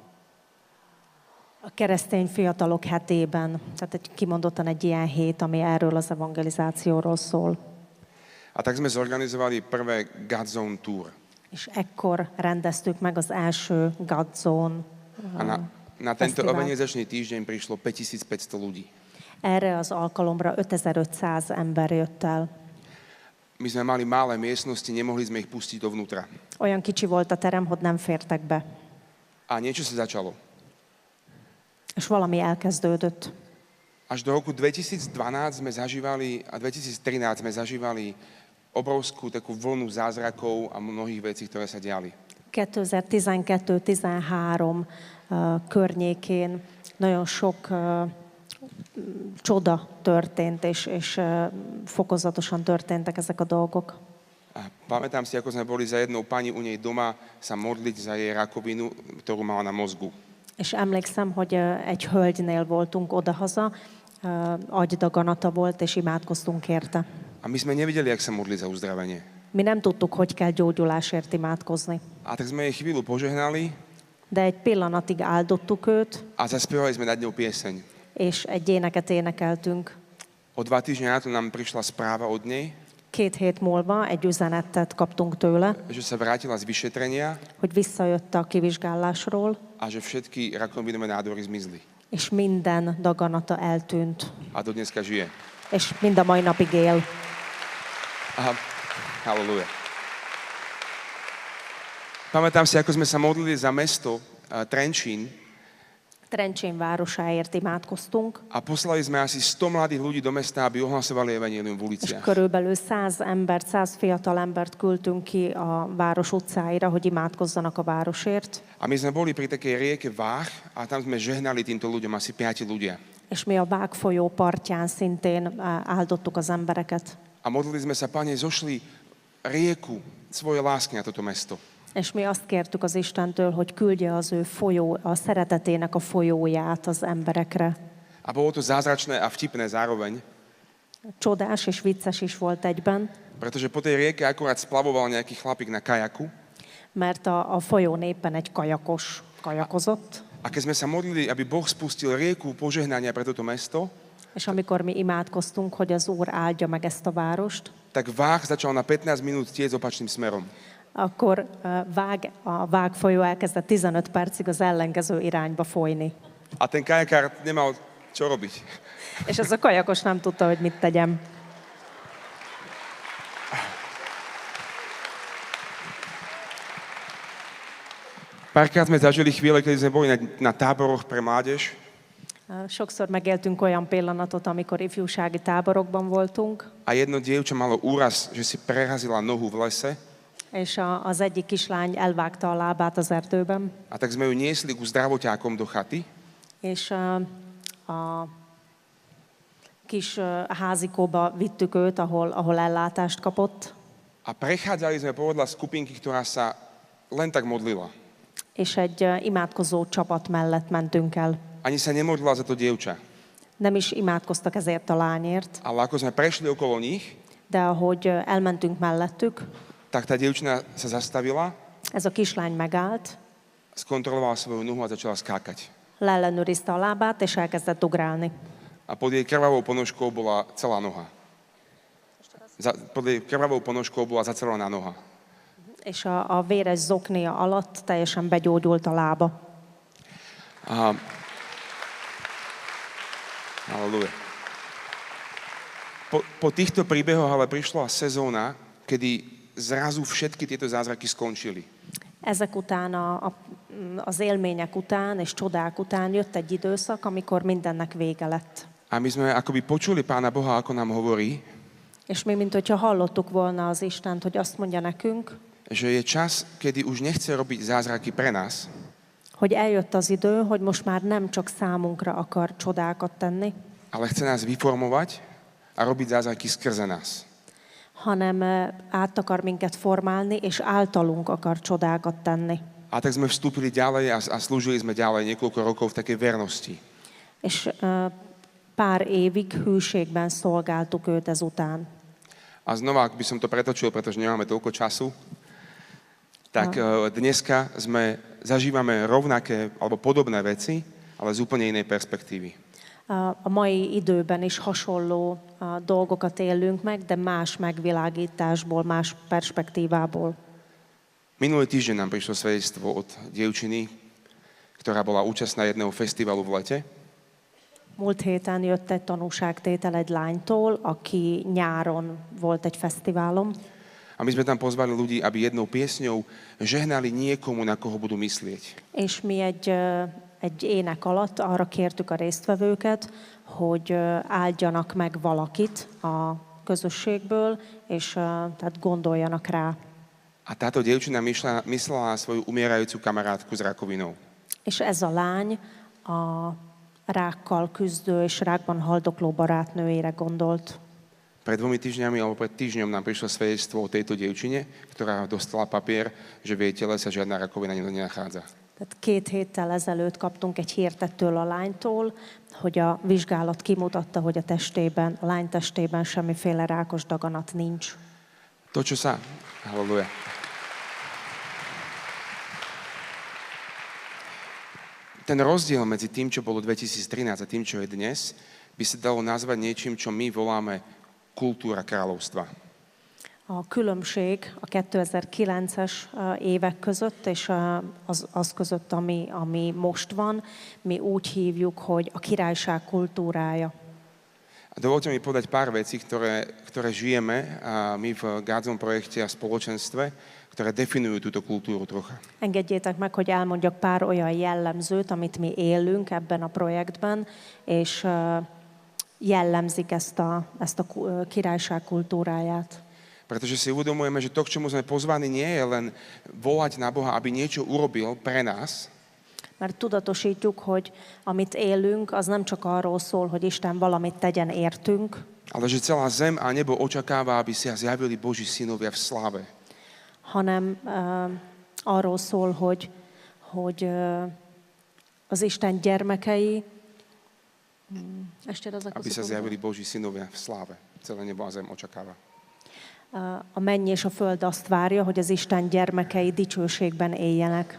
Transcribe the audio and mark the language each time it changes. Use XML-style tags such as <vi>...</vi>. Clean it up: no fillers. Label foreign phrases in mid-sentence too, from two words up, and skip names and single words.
<hu>a keresztény fiatalok hetében. Tehát kimondottan egy ilyen hét, ami erről az evangelizációról szól.</hu> <sk>A tak sme zorganizovali prvé God Zone Tour.</sk> <hu>És ekkor rendeztük meg az első God Zone</hu> <sk>A na tento</sk> <hu>fesztivált.</hu> <sk>evangelizačný týždeň prišlo 5500 ľudí.</sk> <hu>Erre az alkalomra 5500 ember jött el.</hu> <sk>My sme mali malé miestnosti, nemohli sme ich pustiť dovnútra.</sk> <hu>Olyan kicsi volt a terem, hogy nem fértek be.</hu> <sk>A niečo sa začalo.</sk> <hu>És valami elkezdődött.</hu> <sk>Až do roku 2012 sme zažívali a 2013 sme zažívali obrovskú takú vlnu zázrakov a mnohých vecí, ktoré sa diali.</sk> <hu>2012-13 környékén nagyon sok csoda történt, és fokozatosan történtek ezek a dolgok.</hu> <sk>A pamätám si, ako sme boli za jednou pani u nej doma sa modliť za jej rakovinu, ktorú mala na mozgu.</sk> <hu>És emlékszem, hogy egy hölgynél voltunk odahaza, agydaganata volt, és imádkoztunk érte.</hu> <sk>A my sme nevideli, jak sa modli za uzdravenie.</sk> <hu>Mi nem tudtuk, hogy kell gyógyulásért imádkozni.</hu> <sk>A tak sme jej chvíľu požehnali</sk> <hu>De egy pillanatig áldottuk őt,</hu> <sk>a zaspievali sme nad ňou pieseň.</sk> <hu>és egy éneket énekeltünk.</hu> <sk>O 2 týždne na to nám prišla správa od nej,</sk> <hu>2 hét múlva egy üzenetet kaptunk tőle,</hu> <sk>že sa vrátila z vyšetrenia</sk> <hu>hogy visszajött a kivizsgálásról,</hu> <sk>a že všetky rakovinové nádory zmizli.</sk> <hu>és minden daganata eltűnt.</hu> <sk>A do dneska žije.</sk> <hu>És mind a mai napig él. Halleluja.</hu> <sk>Pamätám si, ako sme sa modlili za mesto Trenčín</sk> <hu>Trencsén városáért imádkoztunk,</hu> <sk>a poslali sme asi 100 mladých ľudí do mesta, aby ohlasovali evanjelium v</sk> <hu>és</hu> <sk>uliciach.</sk> <hu>körülbelül 100 embert, 100 fiatal embert küldtünk ki a város utcáira, hogy imádkozzanak a városért.</hu> <sk>A my sme boli pri takej rieke Váh a tam sme žehnali týmto ľuďom, asi 5 ľudia.</sk> <hu>És mi a Vág folyó partján szintén áldottuk az embereket.</hu> <sk>A modlili sme sa, Pane, zošli rieku svojej lásky na toto mesto.</sk> <hu>És mi azt kértük az Istentől, hogy küldje az ő folyó, a szeretetének a folyóját az emberekre.</hu> <sk>A bolo to zázračné a vtipné zároveň,</sk> <hu>Csodás és vicces is volt egyben,</hu> <sk>pretože po tej rieke akurát splavoval nejaký chlapík na kajaku</sk> <hu>mert a folyón éppen egy kajakos kajakozott,</hu> <sk>A keď sme sa modlili, aby Boh spustil rieku požehnania pre toto mesto,</sk> <hu>és amikor mi imádkoztunk, hogy az Úr áldja meg ezt a várost,</hu> <sk>tak váh začal na 15 minút tiecť opačným smerom.</sk> <hu>akkor a Vág folyó elkezdett 15 percig az ellenkező irányba folyni.</hu> <sk>A ten kajakár nemal čo robiť.</sk> <hu>És ez a kajakos nem tudta, hogy mit tegyem.</hu> <sk>Párkrát sme zažili chvíle, keď sme boli na táboroch pre mládež</sk> <hu>Sokszor megéltünk olyan pillanatot, amikor ifjúsági táborokban voltunk,</hu> <sk>a jedno dievča malo úraz, že si prerazila nohu v lese</sk> <hu>és az egyik kislány elvágta a lábát az erdőben,</hu> <sk>a tak sme ju niesli ku zdravoťákom do chaty</sk> <hu>és a kis házikóba vittük őt, ahol ellátást kapott,</hu> <sk>a prechádzali sme povedla skupinky, ktorá sa len tak modlila.</sk> <hu>és egy imádkozó csapat mellett mentünk el.</hu> <sk>Ani sa nemodlila za to dievča.</sk> <hu>Nem is imádkoztak ezért a lányért,</hu> <sk>Ale ako sme prešli okolo nich,</sk> <hu>de ahogy elmentünk mellettük,</hu> <sk>tak tá dievčina sa zastavila,</sk> <hu>ez a kislány megállt,</hu> <sk>skontrolovala svoju nohu a začala skákať.</sk> <hu>leellenőrizte a lábát, és elkezdett ugrálni.</hu> <sk>A pod jej krvavou ponožkou bola celá noha. Pod jej krvavou ponožkou bola zacelená noha.</sk> <hu>És a véres zoknia alatt teljesen begyógyult a lába. Halleluja.</hu> <sk>Po týchto príbehoch ale prišla sezóna, kedy zrazu všetky tieto zázraky skončili.</sk> <hu>Ezek után, az élmények után és csodák után jött egy időszak, amikor mindennek vége lett.</hu> <sk>A my sme akoby počuli Pána Boha, ako nám hovorí,</sk> <hu>És mi, mint hogyha hallottuk volna az Istent, hogy azt mondja nekünk,</hu> <sk>že je čas, kedy už nechce robiť zázraky pre nás,</sk> <hu>hogy eljött az idő, hogy most már nem csak számunkra akar csodákat tenni,</hu> <sk>ale chce nás vyformovať a robiť zázraky skrze nás.</sk> <hu>hanem át akar minket formálni, és általunk akar csodákat tenni.</hu> <sk>A tak sme vstúpili ďalej a slúžili sme ďalej niekoľko rokov v takej vernosti.</sk> <hu>És pár évig hűségben szolgáltuk őt ezután.</hu> <sk>A znova, ak by som to pretočil, pretože nemáme toľko času, tak dneska zažívame rovnaké alebo podobné veci, ale z úplne inej perspektívy.</sk> <hu>A mai időben is hasonló dolgokat élünk meg, de más megvilágításból, más perspektívából.</hu> <sk>Minulý týždeň nám prišlo svedectvo od dievčiny, ktorá bola účastná jedného festivalu v lete.</sk> <hu>Múlt héten jött egy tanúságtétel egy lánytól, aki nyáron volt egy fesztiválon,</hu> <sk>A my sme tam pozvali ľudí, aby jednou piesňou žehnali niekomu, na koho budú myslieť.</sk> <hu>és mi egy ének alatt arra kértük a résztvevőket, hogy áldjanak meg valakit a közösségből, és tehát gondoljanak rá.</hu> <sk>A táto dievčina myslela na svoju umierajúcu kamarátku s rakovinou.</sk> <hu>És ez a lány a rákkal küzdő és rákban haldokló barátnőjére gondolt.</hu> <sk>Pred 2 týždňami alebo pred týždňom nám prišlo svedectvo o tejto dievčine, ktorá dostala papier, že v jej tele sa žiadna rakovina nenachádza.</sk> <hu>Tehát 2 héttel ezelőtt kaptunk egy hírt ettől a lánytól, hogy a vizsgálat kimutatta, hogy a lány testében semmiféle rákos daganat nincs.</hu> <sk>To, čo sa... Halleluja. Ten rozdiel medzi tým, čo bolo 2013 a tým, čo je dnes, by sa dalo nazvať niečím, čo my voláme kultúra kráľovstva.</sk> <hu>A különbség a 2009-es évek között és az között, ami most van, mi úgy hívjuk, hogy a királyság kultúrája.</hu> <sk>A dovolte mi povedať pár vecí, ktoré žijeme my v Gádzom projekte a spoločenstve, ktoré definujú túto kultúru trocha.</sk> <hu>Engedjétek meg, hogy elmondjak pár olyan jellemzőt, amit mi élünk ebben a projektben, és jellemzik ezt a királyság kultúráját.</hu> <sk>Pretože si uvedomujeme, že to, k čomu sme pozvaní, nie je len volať na Boha, aby niečo urobil pre nás,</sk> <hu>Mert tudatosítjuk, hogy amit élünk, az nem csak arról szól, hogy Isten valamit tegyen értünk,</hu> <sk>ale že celá zem a nebo očakáva, aby sa zjavili Boží synovia v slave.</sk> <hu>hanem arról szól, hogy az Isten gyermekei,</hu> <sk>Aby sa zjavili Boží synovia v sláve. Celé nebo a zem očakáva.</sk> <hu>A menny és a föld azt várja, hogy az Isten gyermekei dicsőségben éljenek.</hu>